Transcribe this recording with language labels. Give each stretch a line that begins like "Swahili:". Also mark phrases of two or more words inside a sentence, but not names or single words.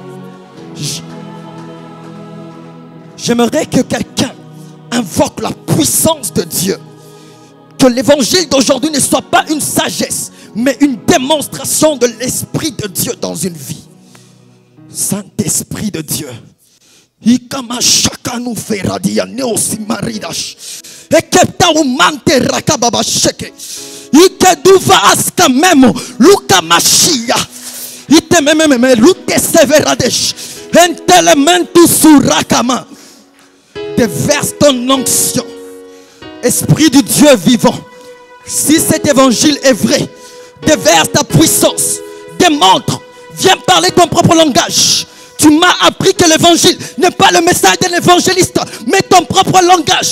French: J'aimerais que quelqu'un invoque la puissance de Dieu. Que l'évangile d'aujourd'hui ne soit pas une sagesse, mais une démonstration de l'Esprit de Dieu dans une vie. Saint-Esprit de Dieu. Ikama shaka nous fera dia neosi maridash. Ekepta umante rakababa sheke. Ikeduva aska memo luka mashia. Ite mememe luke severadesh. Entelementu surakama. Déverse ton onction. Esprit du Dieu vivant. Si cet évangile est vrai, déverse ta puissance. Démontre. Viens parler ton propre langage. Tu m'as appris que l'évangile n'est pas le message d'un évangéliste, mais ton propre langage.